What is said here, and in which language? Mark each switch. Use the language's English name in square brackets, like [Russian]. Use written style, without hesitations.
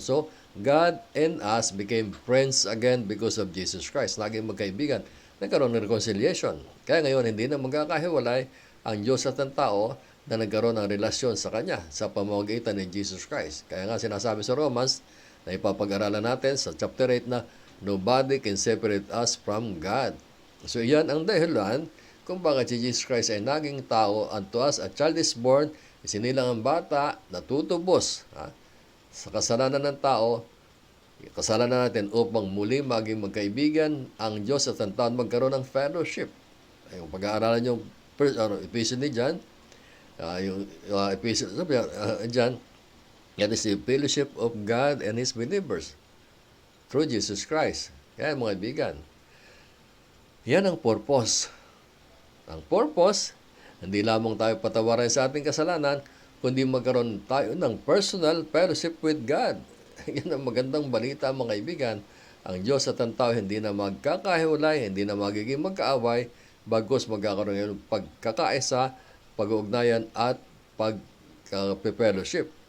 [English] So, God and us became friends again because of Jesus Christ. [Filipino] Naging magkaibigan. Nagkaroon ng reconciliation. Kaya ngayon, hindi na magkakahiwalay ang Diyos at ang tao na nagkaroon ng relasyon sa Kanya sa pamamagitan ni Jesus Christ. Kaya nga sinasabi sa Romans, na ipapag-aralan natin sa chapter 8 na [English] nobody can separate us from God. [Filipino] So, yan ang dahilan kung bakit si Jesus Christ ay naging tao. [English] Unto us a child is born, [Filipino] isinilang ang bata na tutubos sa kasalanan ng tao, kasalanan natin upang muli maging magkaibigan ang Diyos at ang tao magkaroon ng fellowship. Yung pag-aaralan yung Ephesians ni John, yung Ephesians John, [English] that is the fellowship of God and His believers through Jesus Christ. [Filipino] Kaya mga kaibigan, yan ang purpose. Ang purpose, hindi lamang tayo patawarin sa ating kasalanan, kundi magkaroon tayo ng [English] personal fellowship with God. [Filipino] Yan ang magandang balita, mga kaibigan. Ang Diyos at ang tao hindi na magkakahiwalay, hindi na magiging magkaaway, bagkus magkakaroon ng pagkakaisa, pag-uugnayan at pag-fellowship.